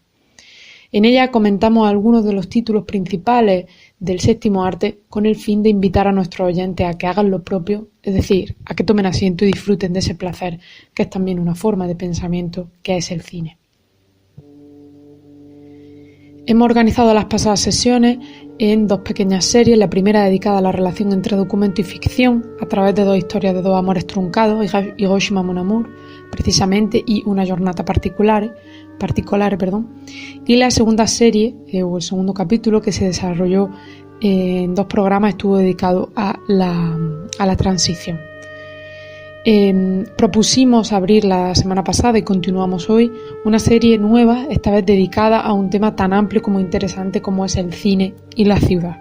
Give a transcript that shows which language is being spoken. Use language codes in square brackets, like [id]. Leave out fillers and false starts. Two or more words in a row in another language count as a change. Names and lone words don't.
[es] En ella comentamos algunos de los títulos principales del séptimo arte con el fin de invitar a nuestros oyentes a que hagan lo propio, es decir, a que tomen asiento y disfruten de ese placer, que es también una forma de pensamiento, que es el cine. Hemos organizado las pasadas sesiones en dos pequeñas series, la primera dedicada a la relación entre documento y ficción, a través de dos historias de dos amores truncados, Hiroshima Mon Amour, precisamente, y Una giornata particolare, y la segunda serie, o el segundo capítulo, que se desarrolló en dos programas, estuvo dedicado a la transición. Propusimos abrir la semana pasada y continuamos hoy una serie nueva, esta vez dedicada a un tema tan amplio como interesante como es el cine y la ciudad.